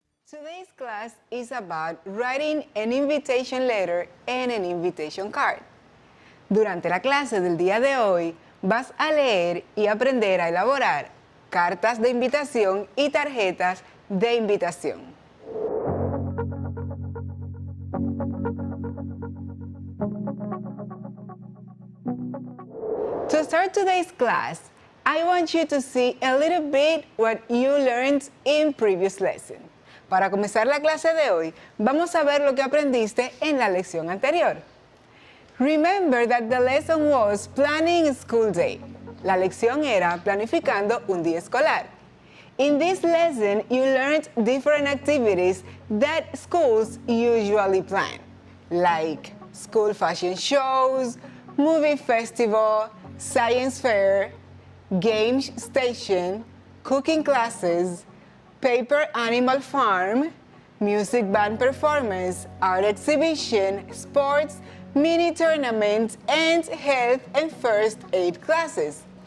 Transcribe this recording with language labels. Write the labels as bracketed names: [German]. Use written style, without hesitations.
[English] Today's class is about writing an invitation letter and an invitation card. [Spanish] Durante la clase del día de hoy, vas a leer y aprender a elaborar cartas de invitación y tarjetas de invitación. [English] To start today's class, I want you to see a little bit what you learned in previous lesson. [Spanish] Para comenzar la clase de hoy, vamos a ver lo que aprendiste en la lección anterior. [English] Remember that the lesson was planning a school day. [Spanish] La lección era planificando un día escolar. [English] In this lesson, you learned different activities that schools usually plan, like school fashion shows, movie festival, science fair, game station, cooking classes, paper animal farm, music band performance, art exhibition, sports, mini tournaments, and health and first aid classes.